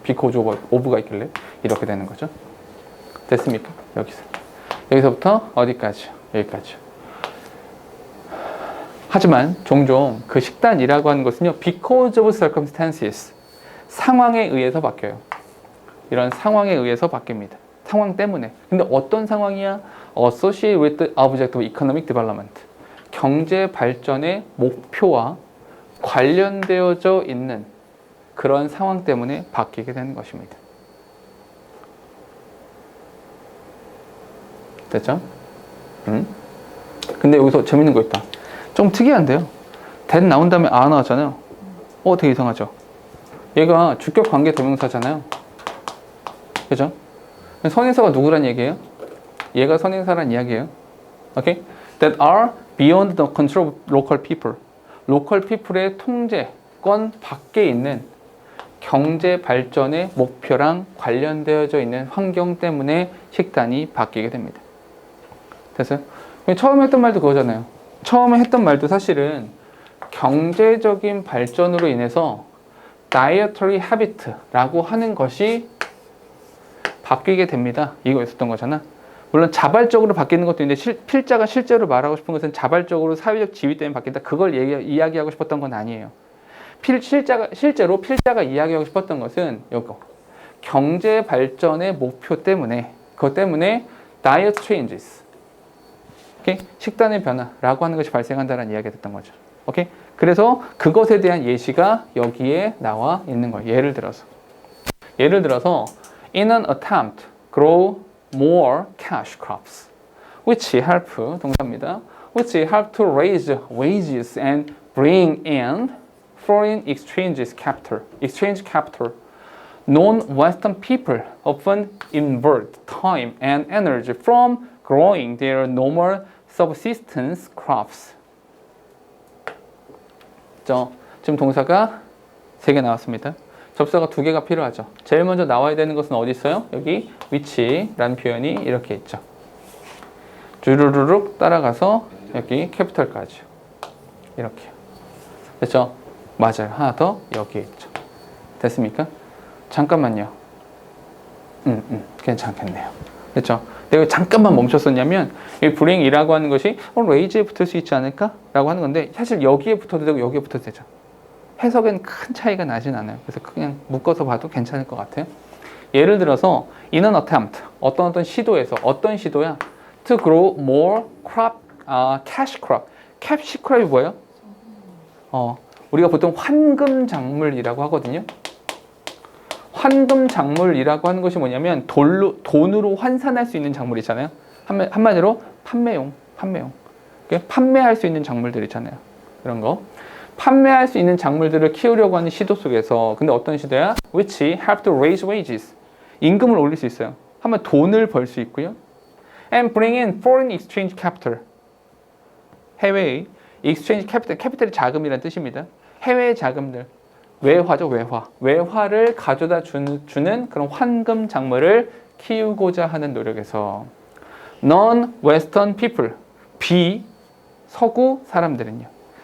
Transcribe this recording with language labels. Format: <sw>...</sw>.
<ko>because of가 있길래 이렇게 되는 거죠. 됐습니까? 여기서부터 어디까지요? 여기까지요. 하지만 종종 그 식단이라고 하는 것은요,</ko> <en>because of circumstances,</en> <ko>상황에 의해서 바뀌어요. 이런 상황에 의해서 바뀝니다. 상황 때문에. 근데 어떤 상황이야?</ko> <en>Associated with the object of economic development.</en> <ko>경제 발전의 목표와 관련되어져 있는 그런 상황 때문에 바뀌게 되는 것입니다. 됐죠? 근데 여기서 재밌는 거 있다. 좀 특이한데요. that 나온 다음에 아 나왔잖아요. 되게 이상하죠? 얘가 주격 관계 대명사잖아요. 그죠? 선행사가 누구란 얘기예요? 얘가 선행사란 이야기예요. 오케이?</ko> <en>That are beyond the control of local people.</en> <ko>local people의 통제권 밖에 있는 경제 발전의 목표랑 관련되어져 있는 환경 때문에 식단이 바뀌게 됩니다. 됐어요? 처음에 했던 말도 그거잖아요. 처음에 했던 말도 사실은 경제적인 발전으로 인해서 dietary habit라고 하는 것이 바뀌게 됩니다. 이거 있었던 거잖아. 물론 자발적으로 바뀌는 것도 있는데 필자가 실제로 말하고 싶은 것은 자발적으로 사회적 지위 때문에 바뀐다. 그걸 이야기하고 싶었던 건 아니에요. 실제로 필자가 이야기하고 싶었던 것은 이거. 경제 발전의 목표 때문에, 그것 때문에</ko> <en>diet changes.</en> <ko>오케이? 식단의 변화라고 하는 것이 발생한다는 이야기가 됐던 거죠. 오케이? 그래서 그것에 대한 예시가 여기에 나와 있는 거예요. 예를 들어서</ko> <en>in an attempt grow more cash crops, which help,</en> <ko>동사입니다.</ko> <en>which help to raise wages and bring in foreign exchange capital. Non-Western people often invert time and energy from growing their normal subsistence crops.</en> <ko>지금 동사가 3개 나왔습니다. 접사가 2개가 필요하죠. 제일 먼저 나와야 되는 것은 어디 있어요? 여기 which라는 표현이 이렇게 있죠. 주르륵 따라가서 여기 캐피털까지 이렇게 됐죠? 맞아요. 하나 더 여기에 있죠. 됐습니까? 잠깐만요. 괜찮겠네요. 그렇죠? 내가 잠깐만 멈췄었냐면 이 bring이라고 하는 것이 raise에 붙을 수 있지 않을까? 라고 하는 건데 사실 여기에 붙어도 되고 여기에 붙어도 되죠. 해석엔 큰 차이가 나진 않아요. 그래서 그냥 묶어서 봐도 괜찮을 것 같아요. 예를 들어서</ko> <en>in an attempt</en> <ko>어떤 시도에서 어떤 시도야?</ko> <en>to grow more crop, cash crop.</en> <ko>cash crop이 뭐예요? 우리가 보통 환금 작물이라고 하거든요. 환금 작물이라고 하는 것이 뭐냐면 돈으로 환산할 수 있는 작물이잖아요. 한마디로 판매용. 판매할 수 있는 작물들 있잖아요. 그런 거. 판매할 수 있는 작물들을 키우려고 하는 시도 속에서 근데 어떤 시도야?</ko> <en>Which help to raise wages.</en> <ko>임금을 올릴 수 있어요. 하면 돈을 벌 수 있고요.</ko> <en>And bring in foreign exchange capital.</en> <ko>해외의 exchange capital, 캐피탈이 자금이라는 뜻입니다. 해외의 자금들. 외화죠, 외화. 외화를 가져다 주는 그런 환금 작물을 키우고자 하는 노력에서</ko> <en>non-Western people,</en> <ko>비서구 사람들은요.</ko>